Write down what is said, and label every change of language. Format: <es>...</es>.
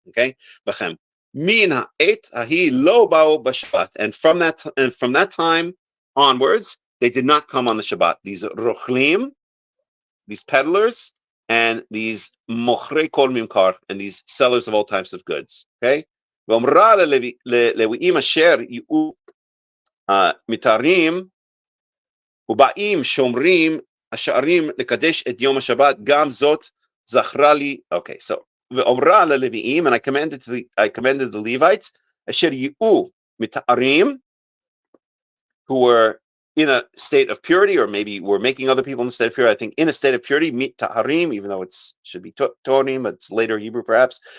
<en>Okay,</en> <he>b'chem min ha'et ahi lo ba'u b'Shabbat,</he> <en>and from that time onwards, they did not come on the Shabbat. These rochlim, these peddlers, and these</en> <he>mochrei kol mimkar,</he> <en>and these sellers of all types of goods. Okay.</en> <he>ואומרה ללוויים אשר יהיו מתארים ובאים שומרים השערים לקדש את יום השבת, גם זאת זכרה לי.</he> <en>Okay, so</en> <he>ואומרה ללוויים,</he> <en>and I commanded the Levites</en> <he>אשר יהיו מתארים,</he> <en>who were in a state of purity, or maybe were making other people in a state of purity. I think in a state of purity, mita'arim, even though it should be torim, but it's later Hebrew perhaps.</en>